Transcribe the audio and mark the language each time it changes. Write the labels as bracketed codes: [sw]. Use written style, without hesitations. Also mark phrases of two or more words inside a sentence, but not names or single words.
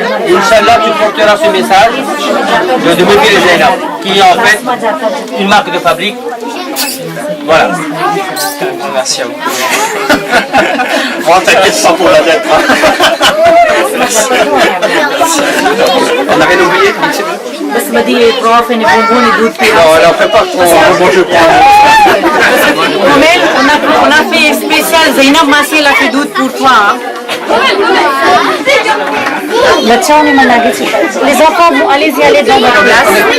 [fr] Inch'Allah, tu porteras ce message de Mefil Zainab, qui est en fait une marque de fabrique. Voilà. Merci à vous. Moi, t'inquiète pas pour la lettre. On n'a rien oublié. [gu] બસ બધી પ્રોફ અને [fr] bonbon et [gu] दूध પીરાવશે. [fr] Non, là, on fait pas trop. Bon, je prends. Comel, on a fait spécial. Zainab Massi, elle a fait दूध pour toi. Hein. [gu] બચ્ચાઓને મને લાગે છે. [fr] Les enfants, bon, allez-y, allez dans votre classe.